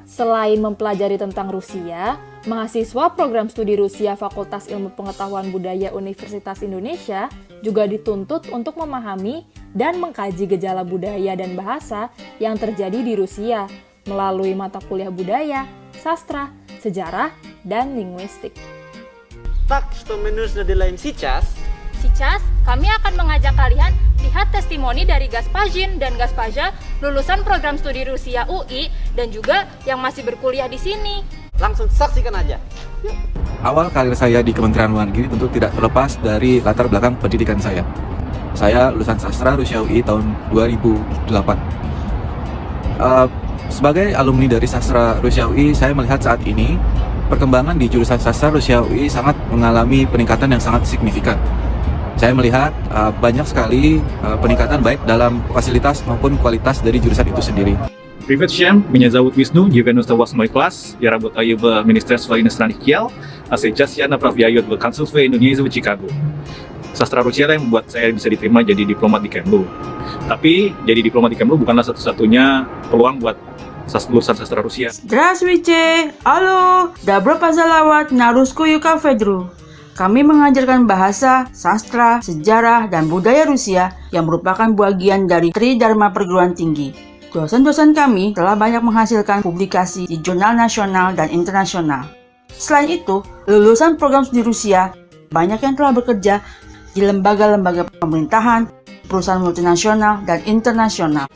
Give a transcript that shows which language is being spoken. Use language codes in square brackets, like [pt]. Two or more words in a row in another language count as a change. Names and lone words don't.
[id] Selain mempelajari tentang Rusia, mahasiswa program studi Rusia Fakultas Ilmu Pengetahuan Budaya Universitas Indonesia juga dituntut untuk memahami dan mengkaji gejala budaya dan bahasa yang terjadi di Rusia melalui mata kuliah budaya, sastra, sejarah, dan linguistik. [ru] Tak, что мы нужно делаем сейчас? Сейчас, [id] kami akan mengajak kalian lihat testimoni dari Gaspajin dan Gaspaja, lulusan program studi Rusia UI, dan juga yang masih berkuliah di sini. Langsung saksikan aja. Awal karir saya di Kementerian Luar Negeri tentu tidak terlepas dari latar belakang pendidikan saya. Saya lulusan sastra Rusia UI tahun 2008. Sebagai alumni dari sastra Rusia UI, saya melihat saat ini perkembangan di jurusan sastra Rusia UI sangat mengalami peningkatan yang sangat signifikan. Saya melihat banyak sekali peningkatan baik dalam fasilitas maupun kualitas dari jurusan itu sendiri. [ru] Привет всем, меня зовут Висну, 98 класс. Я работаю в Министерстве иностранных дел, а сейчас я направляю в консульство Индонезии в Чикаго. [id] Sastra Rusia yang membuat saya bisa diterima jadi diplomat di Kemlu. Tapi jadi diplomat di Kemlu bukanlah satu-satunya peluang buat lulusan sastra Rusia. [ru] Здравствуйте! Halo! Добро пожаловать на русскую кафедру. [id] Kami mengajarkan bahasa, sastra, sejarah, dan budaya Rusia yang merupakan bagian dari Tridharma Perguruan Tinggi. Dosen-dosen kami telah banyak menghasilkan publikasi di jurnal nasional dan internasional. Selain itu, lulusan program studi Rusia banyak yang telah bekerja di lembaga-lembaga pemerintahan, perusahaan multinasional, dan internasional.